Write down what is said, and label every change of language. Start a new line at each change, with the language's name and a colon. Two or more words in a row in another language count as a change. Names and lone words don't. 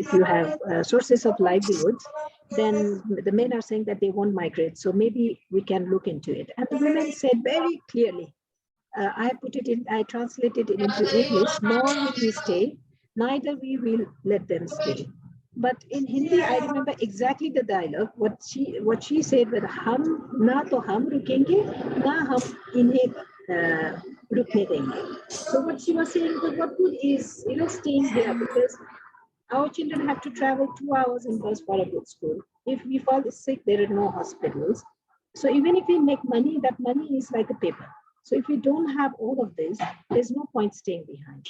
English: If you have sources of livelihoods, then the men are saying that they won't migrate. So maybe we can look into it. And the women said very clearly, I translated it into English, nor will we stay, neither we will let them stay. But in Hindi, I remember exactly the dialogue. What she said was,
Hindi: "हम न तो हम रुकेंगे, न हम इन्हें रुकने देंगे."
English: So what she was saying was, what good is staying here, because our children have to travel 2 hours in bus for a good school. If we fall sick, there are no hospitals. So even if we make money, that money is like a paper. So if we don't have all of this, there's no point staying behind.